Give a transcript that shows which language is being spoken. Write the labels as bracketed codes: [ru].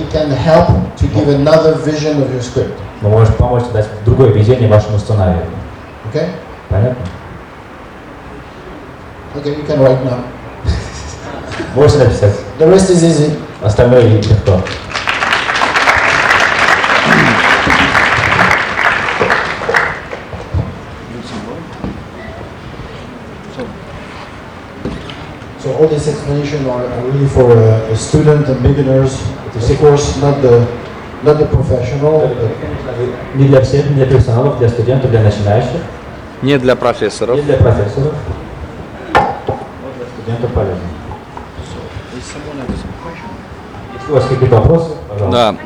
[en] it can help to give another vision of your script. [ru] Но может помочь дать другое видение вашему сценарию. [en] Okay? [ru] Понятно? [en] Okay, you can write now. [ru] Можете написать. [en] The rest is easy. [ru] Остальное легко. [en] So all these explanations are really for a student and beginners. Of course, not the professional. [ru] Не для всех, не для профессионалов, для студентов, для начинающих, Не для профессоров. не для профессоров. Но для студентов полезно. Если у вас какие-то вопросы, пожалуйста.